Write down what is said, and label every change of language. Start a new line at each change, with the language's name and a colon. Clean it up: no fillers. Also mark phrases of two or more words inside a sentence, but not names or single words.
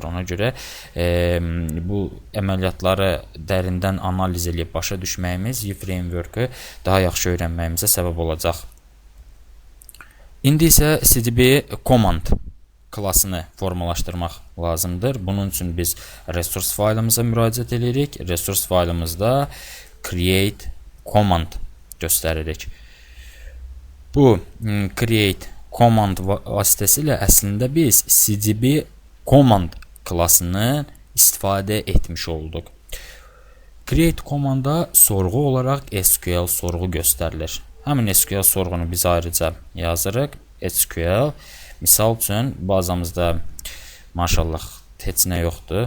Azerbaijani: Ona görə bu əməliyyatları dərindən analiz edib başa düşməyimiz framework-ı daha yaxşı öyrənməyimizə səbəb olacaq. İndi isə
English: CDB Command
Azerbaijani: klassını formalaşdırmaq lazımdır. Bunun üçün biz resource faylımıza müraciət edirik. Resource faylımızda
English: create command
Azerbaijani: göstəririk. Bu
English: create command
Azerbaijani: vasitəsilə əslində biz
English: CDB command
Azerbaijani: klassını istifadə etmiş olduq. Create komanda sorğu olaraq SQL sorğu göstərilir. Həmin SQL sorğunu biz ayrıca yazırıq. SQL misal üçün bazamızda maşallah heç nə yoxdur.